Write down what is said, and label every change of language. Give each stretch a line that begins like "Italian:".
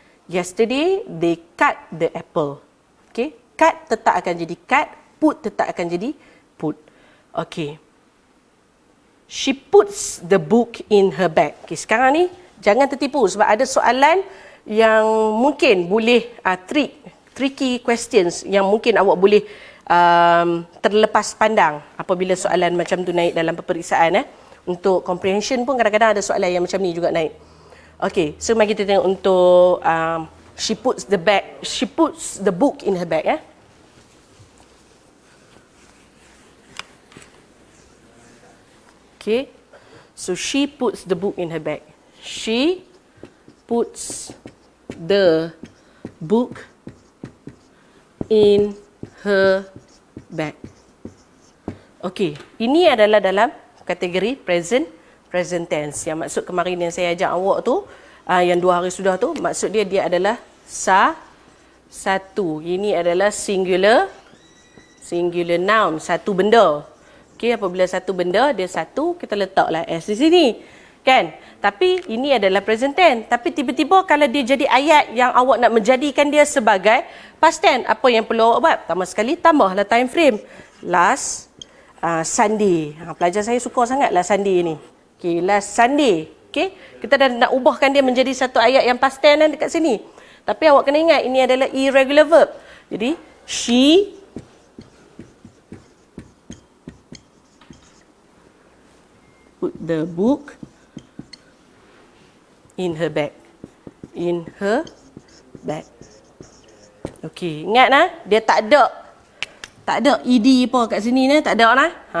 English: Yesterday they cut the apple.
Malay: Okey, cut tetap akan jadi cut, put tetap akan jadi put. Okey.
English: She puts the book in her bag.
Malay: Okey, sekarang ni jangan tertipu sebab ada soalan yang mungkin boleh
English: tricky questions
Malay: yang mungkin awak boleh terlepas pandang apabila soalan macam tu naik dalam peperiksaan. Untuk comprehension pun kadang-kadang ada soalan yang macam ni juga naik. Okay, so mari kita tengok untuk
English: she puts the book in her bag. Okay, so she puts the book in her bag. She puts the book in her bag.
Malay: Okey, ini adalah dalam kategori present tense. Yang maksud kemarin yang saya ajak awak tu, yang 2 hari sudah tu, maksud dia adalah satu. Ini adalah singular noun, satu benda. Okey, apabila satu benda, dia satu, kita letaklah S di sini. Kan? Tapi ini adalah present tense. Tapi tiba-tiba kalau dia jadi ayat yang awak nak menjadikan dia sebagai past tense, apa yang perlu awak buat? Pertama sekali, tambahlah time frame.
English: Last Sunday.
Malay: Pelajar saya suka sangatlah Sunday ni. Okay, last Sunday. Okay, kita dah nak ubahkan dia menjadi satu ayat yang past tense dekat sini. Tapi awak kena ingat, ini adalah irregular verb.
English: Jadi, she put the book in her bag. In her bag.
Malay: Okey, ingat nah, dia tak ada ed pun kat sini ni, tak ada lah.